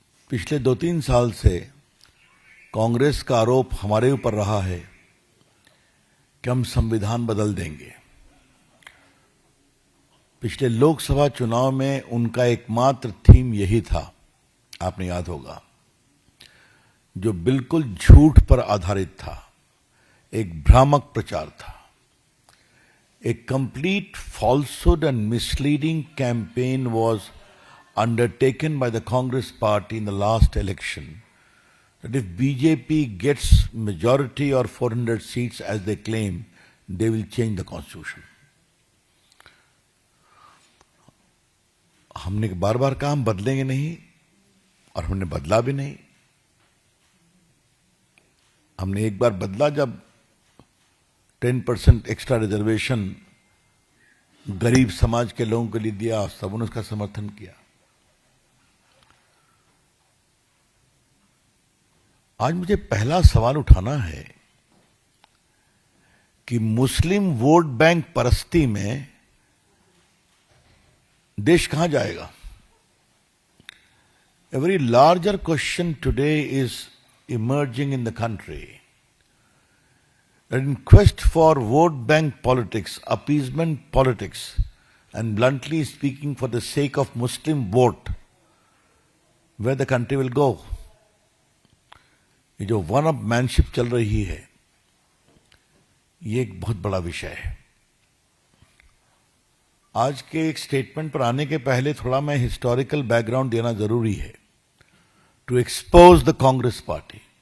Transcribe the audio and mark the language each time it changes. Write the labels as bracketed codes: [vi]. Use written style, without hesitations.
[hi] पिछले 2-3 साल से कांग्रेस का आरोप हमारे ऊपर रहा है कि हम संविधान बदल देंगे। पिछले लोकसभा चुनाव में उनका एकमात्र थीम यही था, आपने याद होगा, जो बिल्कुल झूठ पर आधारित था, एक भ्रामक प्रचार था। [en] A complete falsehood and misleading campaign was undertaken by the Congress party in the last election, that if BJP gets majority or 400 seats as they claim, they will change the constitution. [hi] हमने बार बार कहा हम बदलेंगे नहीं, और हमने बदला भी नहीं। हमने एक बार बदला जब 10% एक्स्ट्रा रिजर्वेशन गरीब समाज के लोगों के लिए दिया, सबने उसका समर्थन किया। आज मुझे पहला सवाल उठाना है कि मुस्लिम वोट बैंक परस्ती में देश कहां जाएगा? [en] A very larger question today is emerging in the country. That in quest for vote bank politics, appeasement politics, and bluntly speaking for the sake of Muslim vote, where the country will go. [hi] ये जो one up manship चल रही है, ये एक बहुत बड़ा विषय है। आज के एक स्टेटमेंट पर आने के पहले थोड़ा मैं हिस्टोरिकल बैकग्राउंड देना जरूरी है, [en] To expose the Congress party.